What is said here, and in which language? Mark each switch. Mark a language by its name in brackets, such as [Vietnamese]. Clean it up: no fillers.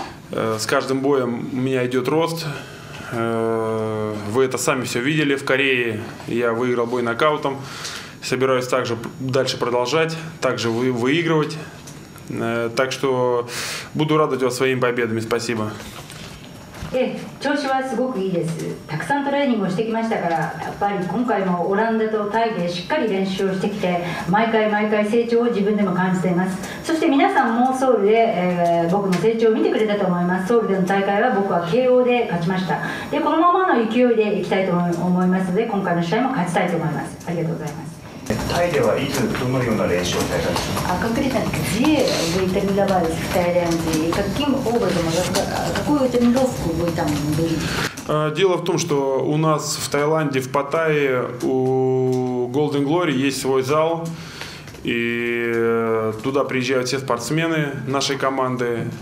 [Russian] С каждым боем у меня идет рост, вы это сами все видели, в Корее я выиграл бой нокаутом, собираюсь также дальше продолжать, также выигрывать, так что буду радовать вас своими победами, спасибо. [Japanese] 調子はすごくいいです。たくさんトレーニングをしてきましたから、やっぱり今回もオランダとタイでしっかり練習をしてきて、毎回成長を自分でも感じています。そして皆さんもソウルで、僕の成長を見てくれたと思います。ソウルでの大会は僕は KO で勝ちました。でこのままの勢いでいきたいと思いますので、今回の試合も勝ちたいと思います。ありがとうございます。タイではいつどのような練習をされたんですか？ [Russian] Конкретно где вы тренировались в Таиланде и каким образом, какую тренировку вы там были? Дело в том, что у нас в Таиланде, в Паттайе, у Golden Glory есть свой зал, и туда приезжают все спортсмены нашей команды.